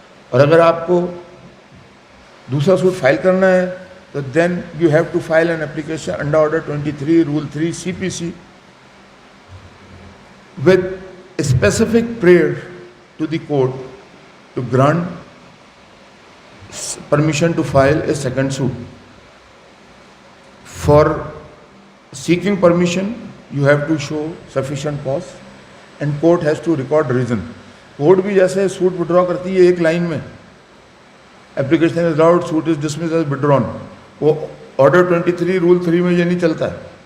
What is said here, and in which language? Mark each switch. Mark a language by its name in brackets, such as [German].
[Urdu] اور اگر آپ کو دوسرا سوٹ فائل کرنا ہے تو [English] Then you have to file an application under order 23 rule 3 CPC with a specific prayer to the court to grant permission to file a second suit. For seeking permission, you have to show sufficient cause and court has to record reason. [Urdu] Court بھی جیسے suit withdraw کرتی ہے ایک line میں, [English] application is allowed, suit is dismissed as withdrawn. [Urdu] وہ order 23 role 3 میں یہ نہیں چلتا ہے.